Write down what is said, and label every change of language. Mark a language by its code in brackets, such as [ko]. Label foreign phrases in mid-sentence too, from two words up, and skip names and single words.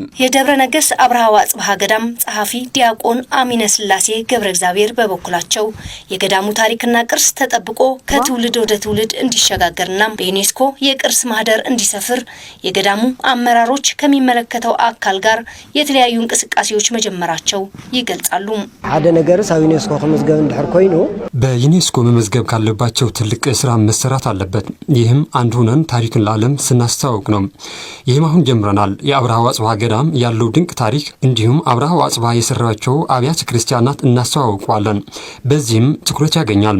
[am] የደብረ ነገስ አብርሃ ወአጽብሃ ገዳም ጸሐፊ ዲያቆን አሚነ ስላሴ ገብረ እግዚአብሔር በበኩላቸው የገዳሙ ታሪክና ቅርስ ተጠብቆ ከትውልድ ወደ ትውልድ እንዲሸጋገርና በዩኔስኮ የቅርስ ማህደር እንዲሰፍር የገዳሙ አመራሮች ከሚመለከተው አካል ጋር የተለያዩ እንቅስቃሴዎች መጀመራቸው ይገልጻሉ። [ti] ሓደ ነገር ሳብ ዩኔስኮ ከመዝገብ እንድሕር ኮይኑ [am] በዩኔስኮ መመዝገብ ካለባቸው ትልቅ ስራ መሰራት አለበት። ይህም አንድ ሆነን ታሪክን ለዓለም ስናስተዋውቅ ነው። ይህም አሁን ጀምረናል። የአብርሃ ወአጽብሃ ገዳም ያለው ድንቅ ታሪክ እንዲሁም አብርሃ ወአጽብሃ የሰራቸው አብያተ ክርስቲያናት እናስተዋውቀዋለን። በዚህም ትኩረት ያገኛል።